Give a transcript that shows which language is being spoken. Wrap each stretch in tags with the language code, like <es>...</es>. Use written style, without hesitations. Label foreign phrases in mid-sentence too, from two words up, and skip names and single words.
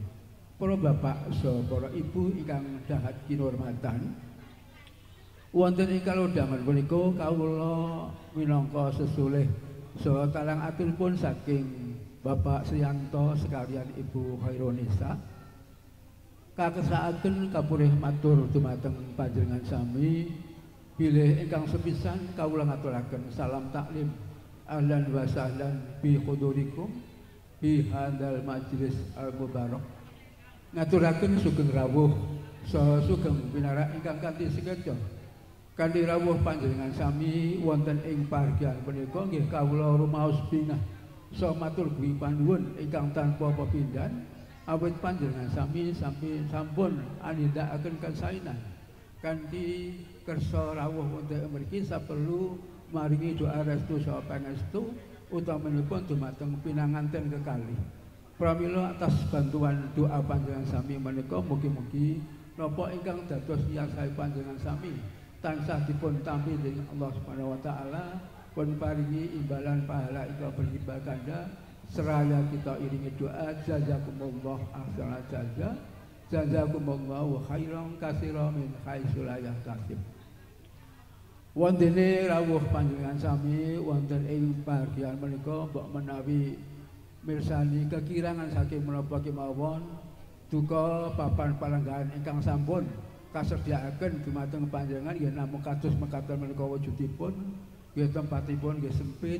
<jv>Para bapak saha para ibu ingkang dahat kinurmatan, wonten ing kalodhangan punika kawula minangka sesulih saha talang aturipun saking Bapak Sriyanto sekalian Ibu Khairunisa kakesaaken kapurih matur dumateng panjenengan sami bilih ingkang sepisan kawula ngaturaken salam taklim</jv> <ar>أهلا وسهلا بحضوركم بهذا المجلس المبارك.</ar> <jv>Ngaturaken sugeng rawuh saha sugeng pinarak ingkang kanthi sekeca kanthi rawuh panjenengan sami wonten ing pahargyan punika nggih kawula rumaos bingah saha matur gunging panuwun ingkang tanpa pepindhan awit panjenengan sami sampun anindakaken kasainan kanthi kersa rawuh wonten mriki saperlu maringi doa restu saha pangestu utamanipun dumateng pinanganten kekalih. Pramila atas bantuan doa panjenengan sami menika mugi-mugi napa ingkang dados yasai panjenengan sami tansah dipun tampi dening Allah</jv> <ar>سبحانه وتعالى</ar> <jv>pun paringi imbalan pahala ingkang berlimpah ganda seraya kita iringi doa</jv> <ar>جزاكم الله أحسن جزاكم الله خيرا كثيرا من حيث لا يحتسب.</ar> <jv>Wontene rawuh panjenengan sami wonten ing bagian menika mbok menawi mirsani kekirangan saking menapa kemawon duka papan palenggahan ingkang sampun kasediaaken dumateng panjenengan yen namung kados mekaten menika wujudipun nggih tempatipun nggih sempit</jv>